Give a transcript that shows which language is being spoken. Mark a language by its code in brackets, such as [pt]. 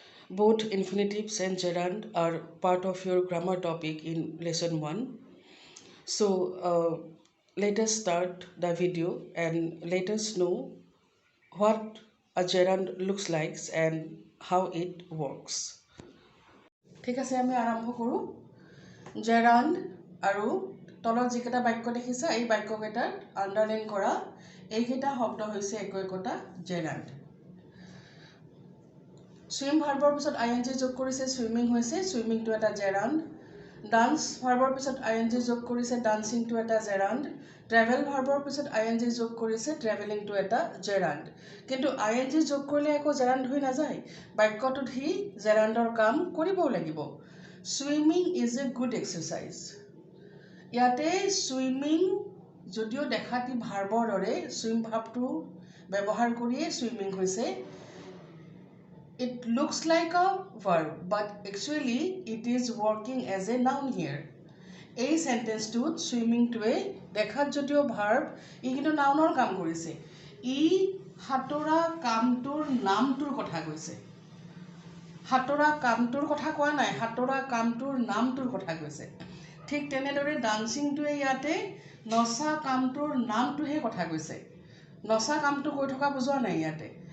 [en] Both infinitives and gerund are part of your grammar topic in lesson 1. So let us start the video and let us know what a gerund looks like and how it works. [as] ঠিক আছে, আমি আৰম্ভ কৰোঁ। জেৰাণ্ড আৰু তলত যিকেইটা বাক্য দেখিছা এই বাক্যকেইটাত আণ্ডাৰলাইন কৰা এইকেইটা শব্দ হৈছে একোটা জেৰাণ্ড। ছুইম ভাৰ্বৰ পিছত আইএনজি যোগ কৰিছে, ছুইমিং হৈছে, ছুইমিংটো এটা জেৰাণ্ড। ডান্স ভাৰ্বৰ পিছত আইএনজি যোগ কৰিছে, ডান্সিংটো এটা জেৰাণ্ড। ট্ৰেভেল ভাৰ্বৰ পিছত আইএনজি যোগ কৰিছে, ট্ৰেভেলিংটো এটা জেৰাণ্ড। কিন্তু আইএনজি যোগ কৰিলে একো জেৰাণ্ড হৈ নাযায়, বাক্যটোত সি জেৰাণ্ডৰ কাম কৰিবও লাগিব। [en] Swimming is a good exercise. [as] ইয়াতে সুইমিং যদিও দেখাটি ভাৰ্বৰ দৰে সুইম ভাৱটো ব্যৱহাৰ কৰিয়ে সুইমিং হৈছে। [en] It looks like a verb, but actually it is working as a noun here. [as] এই সেন্টেন্সটোত সুইমিংটোৱে দেখাত যদিও ভাৰ্ব, ই কিন্তু নাউনৰ কাম কৰিছে। ই সাঁতোৰা কামটোৰ নামটোৰ কথা কৈছে। সাঁতোৰা কামটোৰ কথা কোৱা নাই, সাঁতোৰা কামটোৰ নামটোৰ কথা কৈছে। ঠিক তেনেদৰে ডান্সিংটোৱে ইয়াতে নচা কামটোৰ নামটোহে কথা কৈছে, নচা কামটো কৈ থকা বুজোৱা নাই ইয়াতে।